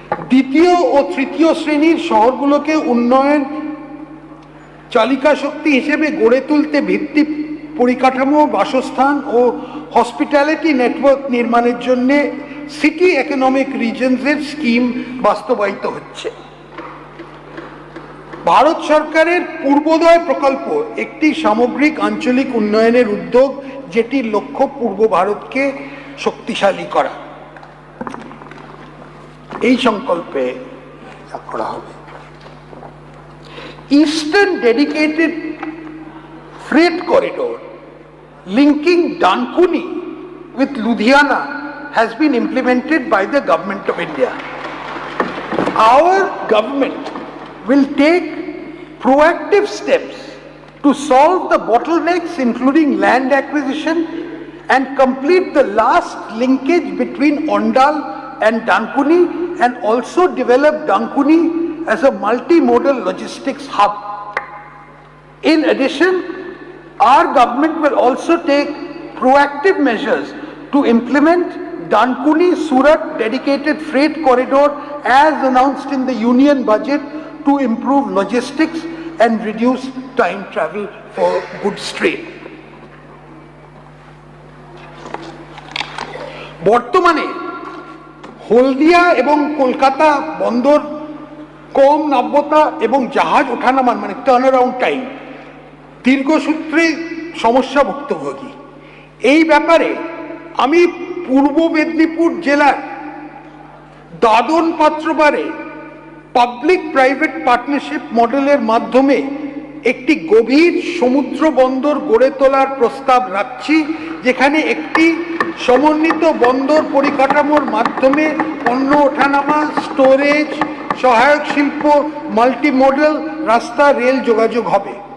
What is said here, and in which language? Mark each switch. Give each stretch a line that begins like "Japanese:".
Bangla: দ্বিতীয় ও তৃতীয় শ্রেণীর শহরগুলোকে উন্নয়ন চালিকা শক্তি হিসেবে গড়ে তুলতে ভিত্তি পরিকাঠামো, বাসস্থান ও হসপিটালিটি নেটওয়ার্ক নির্মাণের জন্য সিটি ইকোনমিক রিজনসের স্কিম বাস্তবায়িত হচ্ছে। ভারত সরকারের পূর্বোদয় প্রকল্প একটি সামগ্রিক আঞ্চলিক উন্নয়নের উদ্যোগ, যেটির লক্ষ্য পূর্ব ভারতকে শক্তিশালী করা। এই সংকল্পে যা করা হবে,
English: Eastern dedicated freight corridor linking Dankuni with Ludhiana has been implemented by the Government of India. Our government will take proactive steps to solve the bottlenecks, including land acquisition, and complete the last linkage between Ondal and Dankuni, and also develop Dankuni as a multimodal logistics hub. In addition, our government will also take proactive measures to implement Dankuni-Surat dedicated freight corridor as announced in the union budget to improve logistics and reduce time travel for goods trade.
Bangla: বর্তমানে হলদিয়া এবং কলকাতা বন্দর কম নাব্যতা এবং জাহাজ ওঠানামান মানে turnaround time দীর্ঘসূত্রে সমস্যা ভুক্তভোগী। এই ব্যাপারে আমি পূর্ব মেদিনীপুর জেলার দাদন পাত্রবারে পাবলিক প্রাইভেট পার্টনারশিপ মডেলের মাধ্যমে একটি গভীর সমুদ্র বন্দর গড়ে তোলার প্রস্তাব রাখছি, যেখানে একটি সমন্বিত বন্দর পরিকাঠামোর মাধ্যমে পণ্য ওঠানামা, স্টোরেজ, সহায়ক শিল্প, মাল্টিমোডাল রাস্তা, রেল যোগাযোগ হবে।